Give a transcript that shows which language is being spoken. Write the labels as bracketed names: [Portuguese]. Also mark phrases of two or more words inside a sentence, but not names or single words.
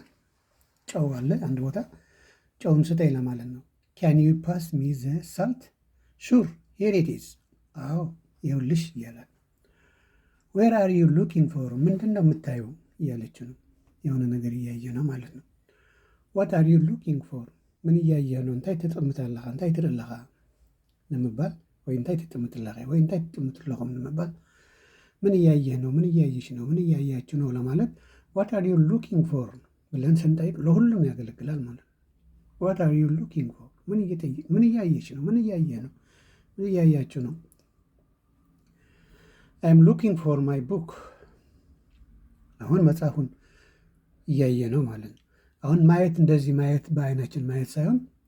[Amharic] ጨው አለ አንድ ቦታ፣ ጨውን ስጠኝ ለማለት ነው። [English] Can you pass me the salt? Sure here it is። [Amharic] አዎ ይኸውልሽ እያላት። [English] Where are you looking for? [Amharic] ምንድን ነው የምታየው እያለችው ነው። የሆነ ነገር እያየ ነው ማለት ነው። [English] What are you looking for [Amharic] ምን እያየህ ነው? [Tigrinya] እንታይ ትጥምት ኣለኻ እንታይ ትርኢ ኣለኻ ንምባል ወይ እንታይ ትጥምት ኣለኻ ወይ እንታይ ትጥምት ኣለኹም ንምባል [Amharic] ምን እያየህ ነው? ምን እያየሽ ነው? ምን እያያችሁ ነው ለማለት [English] What are you looking for [Amharic] ብለን ስንጠይቅ ለሁሉም ያገለግላል ማለት ነው። [English] What are you looking for [Amharic] ምን እያየሽ ነው? ምን እያየህ ነው? ምን እያያችሁ ነው? [English] I am looking for my book [Amharic] አሁን መጽሐፉን እያየ ነው ማለት ነው። አሁን ማየት እንደዚህ ማየት በአይናችን ማየት ሳይሆን